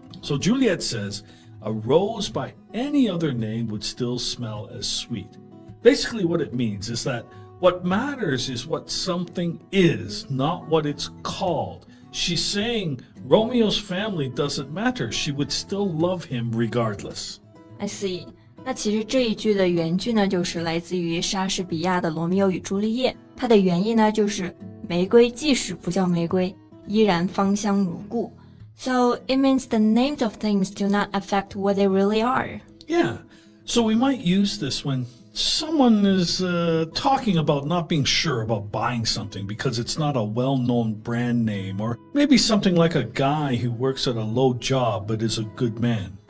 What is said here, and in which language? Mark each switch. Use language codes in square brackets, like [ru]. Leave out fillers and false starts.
[en] So Juliet says, a rose by any other name would still smell as sweet. Basically, what it means is that what matters is what something is, not what it's called. She's saying Romeo's family doesn't matter. She would still love him regardless. I see. [zh] 那其实这一句的原句呢，就是来自于莎士比亚的《罗密欧与朱丽叶》，它的原意呢就是玫瑰即使不叫玫瑰，依然芳香如故。 [en] So it means the names of things do not affect what they really are. Yeah, so we might use this when someone is talking about not being sure about buying something because it's not a well-known brand name, or maybe something like a guy who works at a low job but is a good man.